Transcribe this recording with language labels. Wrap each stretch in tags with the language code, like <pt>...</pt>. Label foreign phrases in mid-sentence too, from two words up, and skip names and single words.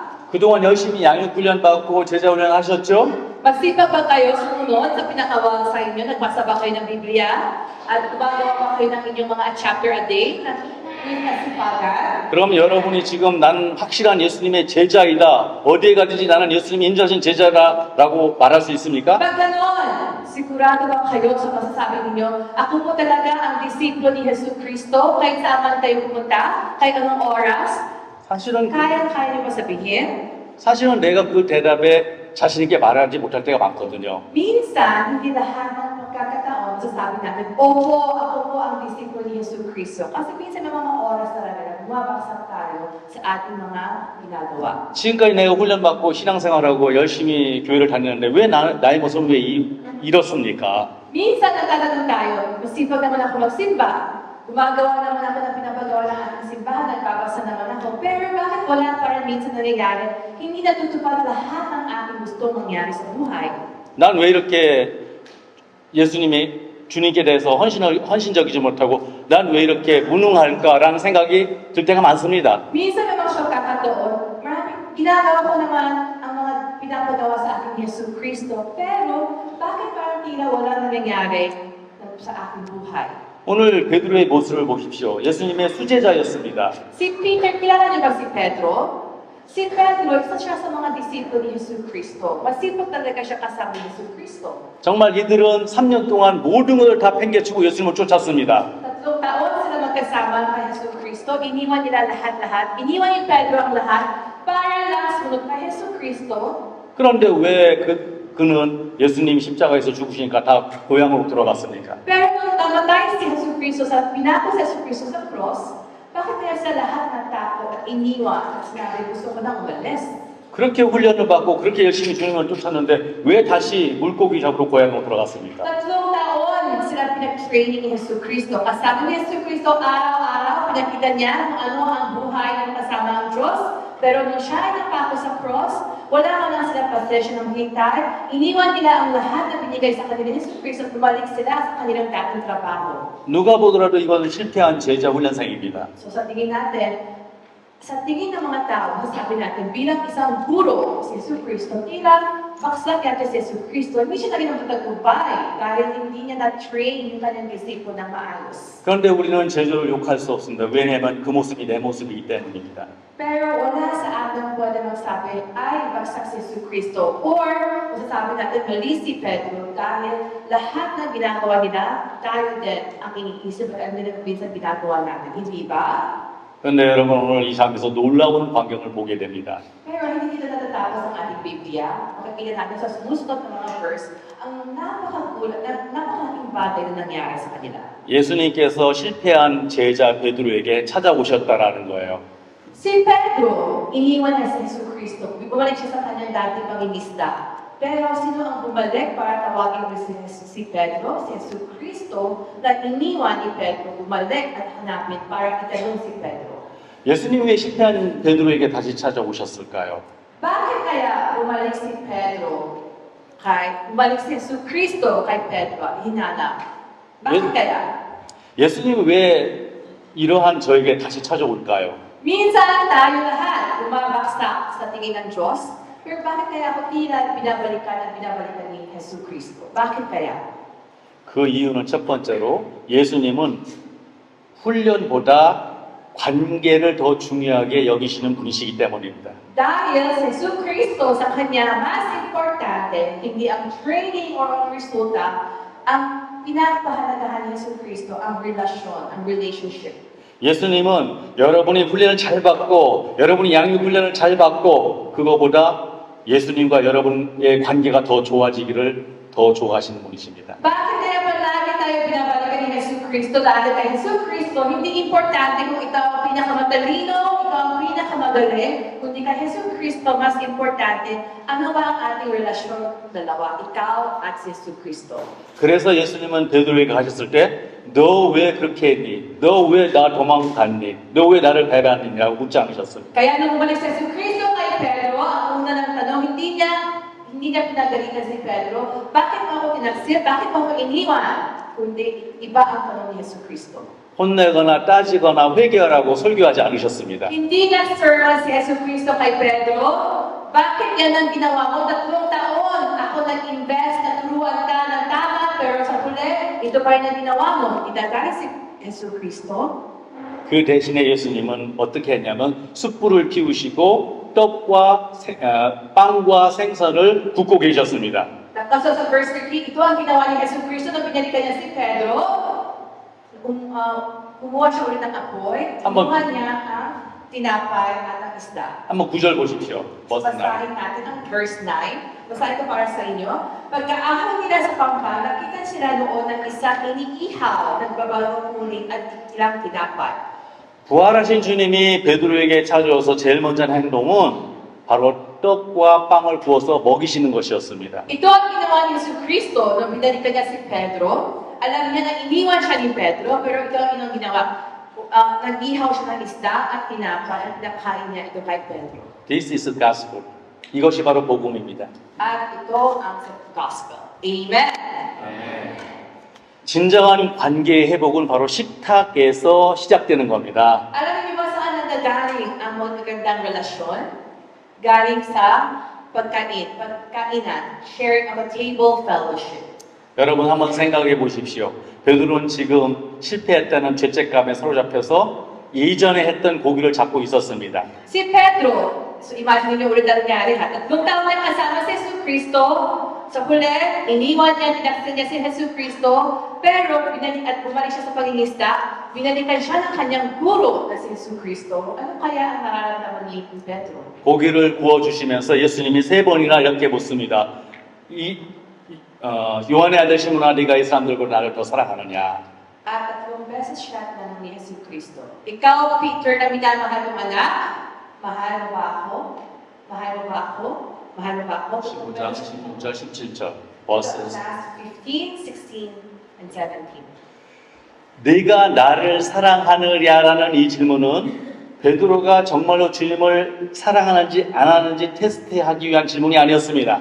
<ko>그동안 열심히 양육 훈련 받고 제자 훈련 하셨죠?</ko> <tl>Magsipag ba kayo sumunod sa pinakawal sa inyo? Nagbasa ba kayo ng Biblia? At gumagawa ba kayo ng inyong mga</tl> <en>chapter a day</en> <tl>na yung kasipagan?</tl> <ko>그럼 여러분이 지금 난 확실한 예수님의 제자이다. 어디에 가든지 나는 예수님이 인도하신 제자라고 말할 수 있습니까?</ko> <tl>Pag ganon, sigurado ba kayo sa masasabi ninyo, ako po talaga ang disipulo ni Jesu Cristo, kahit saan man tayo pumunta, kahit anong oras,</tl> <ko>사실은</ko> <tl>kaya niyo ba sabihin?</tl> <ko>사실은 내가 그 대답에 자신 있게 말하지 못할 때가 많거든요.</ko> <tl>Minsan, hindi lahat ng pagkakataon sasabi natin, opo, ako po ang disipulo ni Jesu Cristo. Kasi minsan may mga oras talaga na bumabagsak tayo sa ating mga ginagawa.</tl> <ko>지금까지 내가 훈련받고 신앙생활하고 열심히 교회를 다녔는데 왜 나의 모습은 왜 이렇습니까?</ko> <tl>Minsan natatanong tayo, masipag naman ako magsimba. Gumagawa naman ako ng pinapagawa ng ating simbahan, nagbabasa naman ako. Pero bakit wala pa rin minsan nangyayari? Hindi natutupad lahat ng aking gusto mangyari sa buhay.</tl> <ko>난 왜 이렇게 예수님이 주님께 대해서 헌신적이지 못하고 난 왜 이렇게 무능할까라는 생각이 들 때가 많습니다.</ko> <tl>Minsan may mga pagkakataon, maraming ginagawa ko naman ang mga pinapagawa sa aking Yesu Cristo. Pero bakit parang tila wala na nangyari sa aking buhay?</tl> <ko>오늘 베드로의 모습을 보십시오. 예수님의 수제자였습니다.</ko> <tl>Si Peter, kilala niyo ba si Pedro? Si Pedro, isa siya sa mga disipulo ni Yesu Cristo. Masipag talaga siya kasama ni Yesu Cristo.</tl> <ko>정말 이들은 3년 동안 모든 것을 다 팽개치고 예수님을 쫓았습니다.</ko> <tl>3 taon sila magkasama kay Yesu Cristo. Iniwan nila lahat-lahat. Iniwan ni Pedro ang lahat para lang sumunod kay Yesu Cristo.</tl> <ko>그런데 왜 그는 예수님 십자가에서 죽으시니까 다 고향으로 돌아갔습니까?</ko> <tl>Pero nung namatay si Yesu Cristo, pinako si Yesu Cristo sa cross, bakit kaya sa lahat ng tao at iniwan at sinabi, gusto ko nang umalis?</tl> <ko>그렇게 훈련을 받고 그렇게 열심히 주님을 쫓았는데 왜 다시 물고기 잡으러 고향으로 돌아갔습니까?</ko> <tl>3 taon sila pinag-training ni Yesu Cristo. Kasama ni Yesu Cristo araw-araw, pinakita niya kung ano ang buhay ng kasama ang Diyos. Pero nung siya ay napako sa cross, wala man lang sila pasensya ng hintay. Iniwan nila ang lahat na binigay sa kanila ni Yesu Cristo at bumalik sila sa kanilang dating trabaho.</tl> <ko>누가 보더라도 이거는 실패한 제자 훈련생입니다.</ko> <tl>So sa tingin natin, sa tingin ng mga tao, sabi natin, bilang isang guro si Yesu Cristo, tila baksak yata si Yesu Cristo, hindi siya naging magtagumpay dahil hindi niya na-train yung kanyang disipo ng maayos.</tl> <ko>그런데 우리는 제자를 욕할 수 없습니다. 왜냐하면 그 모습이 내 모습이기 때문입니다.</ko> <tl>Pero wala sa atin pwede magsabi, ay, bagsak si Yesu Cristo. Or, masasabi natin, mali si Pedro dahil lahat ng ginagawa nila, tayo din ang iniisip at ang minsan ginagawa natin. Hindi ba?</tl> <ko>그런데 여러분 오늘 이 장에서 놀라운 광경을 보게 됩니다.</ko> <tl>Pero hindi dito natatapos ang ating Biblia. Makikita natin sa sumusunod ng mga verse, ang napakagulat, napakalaking bagay na nangyari sa kanila.</tl> <ko>예수님께서 실패한 제자 베드로에게 찾아오셨다라는 거예요.</ko> <tl>Si Pedro, iniwan na si Yesu Cristo. Bumalik siya sa kanyang dating pangingisda. Pero sino ang bumalik para tawagin mo si Pedro, si Yesu Cristo, na iniwan ni Pedro, bumalik at hanapin para itanong si Pedro.</tl> <ko>예수님 왜 실패한 베드로에게 다시 찾아오셨을까요?</ko> <tl>Bakit kaya bumalik si Pedro bumalik si Yesu Cristo kay Pedro at hinanap? Bakit kaya?</tl> <ko>예수님 왜 이러한 저에게 다시 찾아올까요?</ko> <tl>Minsan tayo lahat bumabaksak sa tingin ng Diyos, pero bakit kaya ako tila binabalikan ni Yesu Cristo? Bakit kaya?</tl> <ko>그 이유는 첫 번째로 예수님은 훈련보다 관계를 더 중요하게 여기시는 분이시기 때문입니다.</ko> <tl>Dahil sa Yesu Cristo sa Kanya mas importante, hindi ang training or ang resulta, ang pinapahalagahan ni Yesu Cristo ang relasyon, ang relationship.</tl> <ko>예수님은 여러분이 훈련을 잘 받고 여러분이 양육 훈련을 잘 받고 그거보다 예수님과 여러분의 관계가 더 좋아지기를 더 더 좋아하시는 분이십니다.</ko> <tl>Bakit kaya palagi tayo binabalikan ni Jesu Cristo? Dahil kay Jesu Cristo, hindi importante kung ikaw ang pinakamatalino, ikaw ang pinakamagaling, kundi kay Jesu Cristo, mas importante, ano ba ang ating relasyon dalawa? Ikaw at si Jesu Cristo.</tl> <ko>그래서 예수님은 베드로에게 가셨을 때 너 왜 그렇게 했니? 너 왜 나 도망갔니? 너 왜 나를 배반했냐고 묻지 않으셨습니다.</ko> <tl>Kaya nung umalis si Jesu Cristo kay Pedro, ang una ng tanong, hindi niya pinagalitan si Pedro, bakit mo ako tinaksil? Bakit mo ako iniwan? Kundi iba ang tanong ni Jesu Cristo.</tl> <ko>혼내거나 따지거나 회개하라고 설교하지 않으셨습니다.</ko> <tl>Hindi na sermon si Jesu Cristo kay Pedro, bakit yan ang ginawa mo? 3 taon ako nag-invest na turuan ka ng tama, pero sa huli, ito pa rin ang ginawa mo. Idagay si Jesu Cristo.</tl> <ko>그 대신에 예수님은 어떻게 했냐면 숯불을 피우시고 빵과 생선을 굽고 계셨습니다.</ko> <tl>Tapos sa verse 13, ito ang ginawa ni Jesu Cristo na binalikan niya si Pedro. Kumuha siya ulit ng apoy, kumuha niya ang tinapay at ang isda.</tl> <ko>한번 9절 보십시오. 버스 9.</ko> <tl>Basahin natin ang verse 9. Basahin ko para sa inyo. Pagkaahon nila sa pampa, nakita sila noon ng isang iniihaw, nagbabalong uling at ilang tinapay.</tl> <ko>부활하신 주님이 베드로에게 찾아와서 제일 먼저 한 행동은 바로 떡과 빵을 구워서 먹이시는 것이었습니다.</ko> <tl>Ito ang ginawa ni Jesu Cristo nung binalikan niya si Pedro. Alam niya na iniwan siya ni Pedro, pero ito ang inang ginawa. Nag-ihaw siya ng isda at tinapay at nakain niya ito kay Pedro.</tl> <en>This is the gospel.</en> <ko>이것이 바로 복음입니다.</ko> <tl>At ito ang gospel. Amen!</tl> <ko>진정한 관계의 회복은 바로 식탁에서 시작되는 겁니다.</ko> <tl>Alam niyo ba saan nagagaling ang magagandang relasyon? Galing sa pagkainan,</tl> <en>sharing of a table fellowship.</en> <ko>여러분 한번 생각해 보십시오. 베드로는 지금 실패했다는 죄책감에 사로잡혀서 예전에 했던 고기를 잡고 있었습니다.</ko> <tl>Si Pedro, so imagine niyo ulit ang nangyari ha. 3 taon na kasama si Jesu Cristo. Sa huli, iniwan niya, tinaksil niya si Jesu Cristo. Pero, at bumalik siya sa pangingisda, binalikan siya ng kanyang guro na si Jesu Cristo. Ano kaya ang nararamdaman ni Pedro?</tl> <ko>고기를 구워주시면서 예수님이 3번이나 이렇게 묻습니다. 요한의 아들 시몬아 네가 이 사람들보다 나를 더 사랑하느냐?</ko> <tl>At 3 beses siya tanong ni Jesu Cristo. Ikaw, Peter, na minamahal mong anak, mahal mo ba ako? Mahal mo ba ako? Mahal mo ba ako?</tl> <ko>15장, 16절, 17절 verses.</ko> <en>15, 16, and 17.</en> <ko>네가 나를 사랑하느냐라는 이 질문은 베드로가 정말로 주님을 사랑하는지 안 하는지 테스트하기 위한 질문이 아니었습니다.</ko>